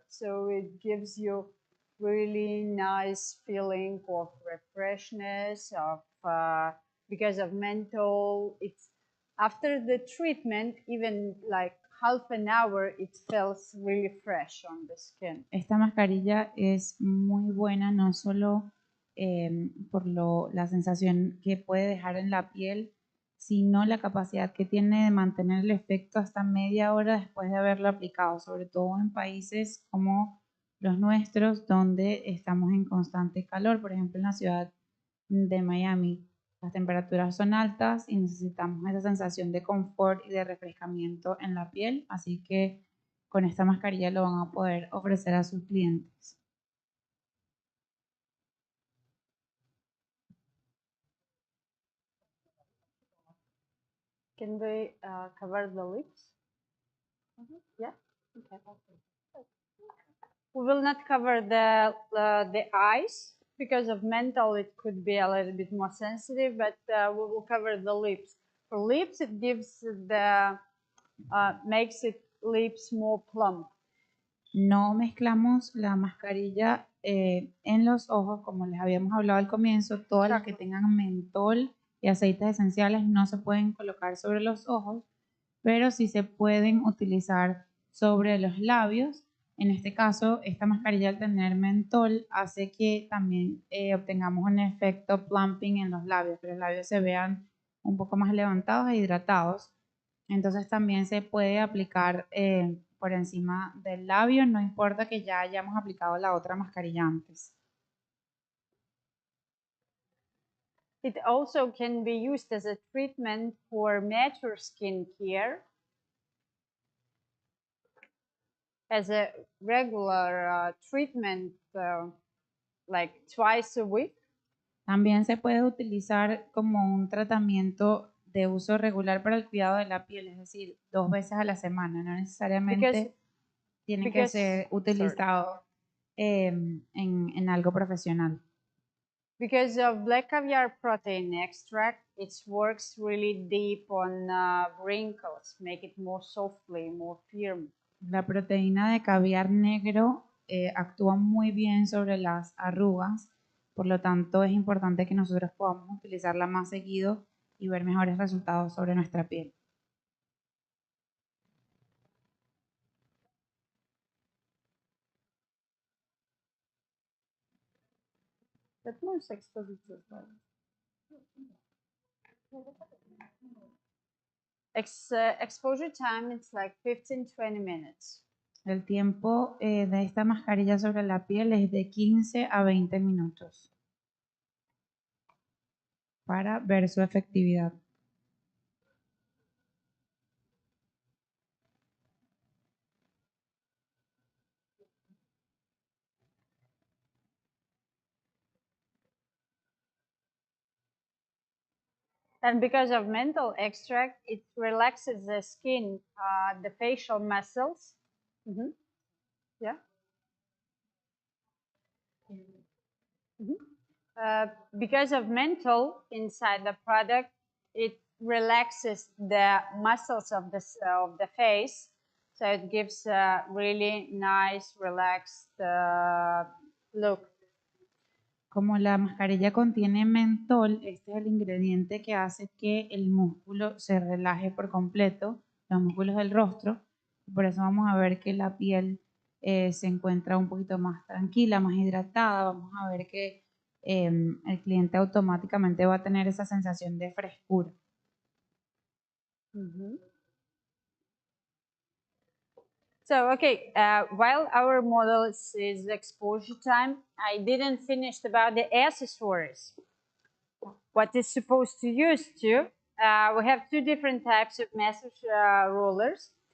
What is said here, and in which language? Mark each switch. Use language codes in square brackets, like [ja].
[en] So it gives you really nice feeling of refreshness, of because of menthol. It's after the treatment, even like half an hour, it feels really fresh on the skin. [es] Esta mascarilla es muy buena, no solo por la sensación que puede dejar en la piel, sino la capacidad que tiene de mantener el efecto hasta media hora después de haberlo aplicado, sobre todo en países como los nuestros, donde estamos en constante calor. Por ejemplo, en la ciudad de Miami, las temperaturas son altas y necesitamos esa sensación de confort y de refrescamiento en la piel, así que con esta mascarilla lo van a poder ofrecer a sus clientes. [en] Can we cover the lips? Yeah. Okay. We will not cover the eyes because of menthol. It could be a little bit more sensitive, but we will cover the lips. For lips, it gives the makes it lips more plump. [es] No mezclamos la mascarilla en los ojos, como les habíamos hablado al comienzo. Todas las que tengan mentol y aceites esenciales no se pueden colocar sobre los ojos, pero sí se pueden utilizar sobre los labios. En este caso, esta mascarilla al tener mentol hace que también obtengamos un efecto plumping en los labios, que los labios se vean un poco más levantados e hidratados. Entonces también se puede aplicar por encima del labio, no importa que ya hayamos aplicado la otra mascarilla antes. [en] It also can be used as a treatment for mature skin care, as a regular treatment, like twice a week. [es] También se puede utilizar como un tratamiento de uso regular para el cuidado de la piel, es decir, 2 veces a la semana, no necesariamente tiene que ser utilizado en algo profesional. [en] Because of black caviar protein extract, it works really deep on wrinkles, make it more softly, more firm. [es] La proteína de caviar negro actúa muy bien sobre las arrugas, por lo tanto es importante que nosotros podamos utilizarla más seguido y ver mejores resultados sobre nuestra piel. [en] Exposure time, it's like 15-20 minutes. [es] El tiempo de esta mascarilla sobre la piel es de 15 a 20 minutos para ver su efectividad. [en] And because of menthol extract, it relaxes the skin, the facial muscles. Mm-hmm. Yeah. Mm-hmm. Because of menthol inside the product, it relaxes the muscles of the face, so it gives a really nice, relaxed look. [es] Como la mascarilla contiene mentol, este es el ingrediente que hace que el músculo se relaje por completo, los músculos del rostro. Por eso vamos a ver que la piel se encuentra un poquito más tranquila, más hidratada. Vamos a ver que el cliente automáticamente va a tener esa sensación de frescura. Mm-hmm. [en] So, okay, while our model is exposure time, I didn't finish about the accessories. What is supposed to use to? We have 2 different types of massage rollers.